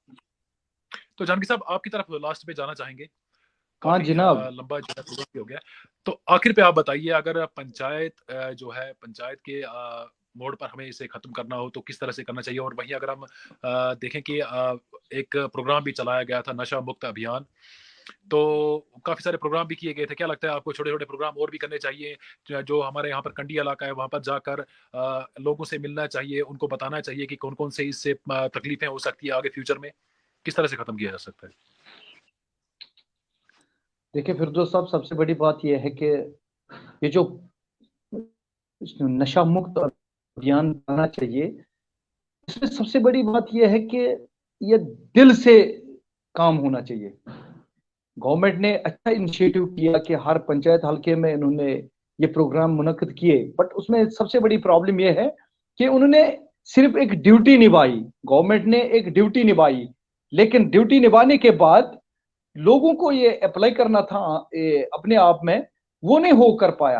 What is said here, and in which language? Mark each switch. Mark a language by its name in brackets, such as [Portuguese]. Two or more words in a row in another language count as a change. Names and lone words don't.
[Urdu] تو جہانگیر صاحب آپ کی طرف لاسٹ پہ جانا چاہیں گے، ہاں جناب، لمبا جو ہے پروگرام ہو گیا، تو آخر پہ آپ بتائیے، اگر پنچایت جو ہے پنچایت کے موڑ پر ہمیں اسے ختم کرنا ہو تو کس طرح سے کرنا چاہیے؟ اور وہیں اگر ہم دیکھیں کہ ایک پروگرام بھی چلایا گیا تھا، نشہ مکت ابھیان، تو کافی سارے پروگرام بھی کیے گئے تھے، کیا لگتا ہے آپ کو چھوٹے چھوٹے پروگرام اور بھی کرنے چاہیے؟ جو ہمارے یہاں پر کنڈی علاقہ ہے وہاں پر جا کر لوگوں سے ملنا چاہیے، ان کو بتانا چاہیے کہ کون کون سے اس سے تکلیفیں ہو سکتی ہے آگے فیوچر میں، کس طرح سے ختم کیا جا سکتا ہے؟ دیکھیں فردوس صاحب، سب سے بڑی بات یہ ہے کہ یہ جو نشہ مکت ابھیان بننا چاہیے، اس میں سب سے بڑی بات یہ ہے کہ یہ دل سے کام ہونا چاہیے۔ گورنمنٹ نے اچھا انیشیٹو کیا کہ ہر پنچایت حلقے میں انہوں نے یہ پروگرام منعقد کیے، بٹ اس میں سب سے بڑی پرابلم یہ ہے کہ انہوں نے صرف ایک ڈیوٹی نبھائی، گورنمنٹ نے ایک ڈیوٹی نبھائی، لیکن ڈیوٹی نبھانے کے بعد لوگوں کو یہ اپلائی کرنا تھا اپنے آپ میں، وہ نہیں ہو کر پایا۔